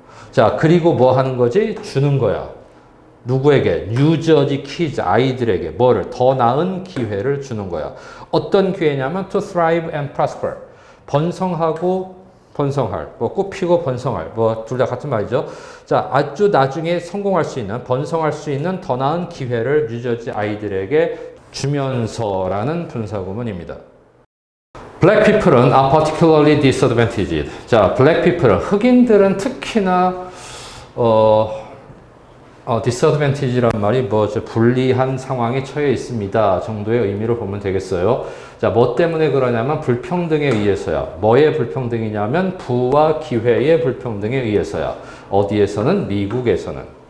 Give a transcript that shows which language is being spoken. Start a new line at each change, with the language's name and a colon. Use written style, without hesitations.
Korean: 자, 그리고 뭐 하는 거지? 주는 거야. 누구에게? 뉴저지 키즈 아이들에게 뭐를? 더 나은 기회를 주는 거야. 어떤 기회냐면
English: to thrive and prosper.
Korean: 번성하고 번성할, 뭐 꽃피고 번성할, 뭐 둘 다 같은 말이죠. 자, 아주 나중에 성공할 수 있는, 번성할 수 있는 더 나은 기회를 뉴저지 아이들에게 주면서라는 분사구문입니다.
English: Black people은 are particularly disadvantaged.
Korean: 자, Black people은 흑인들은 특히나 disadvantage란 말이 뭐죠? 불리한 상황에 처해 있습니다. 정도의 의미로 보면 되겠어요. 자, 뭐 때문에 그러냐면 불평등에 의해서야. 뭐의 불평등이냐면 부와 기회의 불평등에 의해서야. 어디에서는? 미국에서는.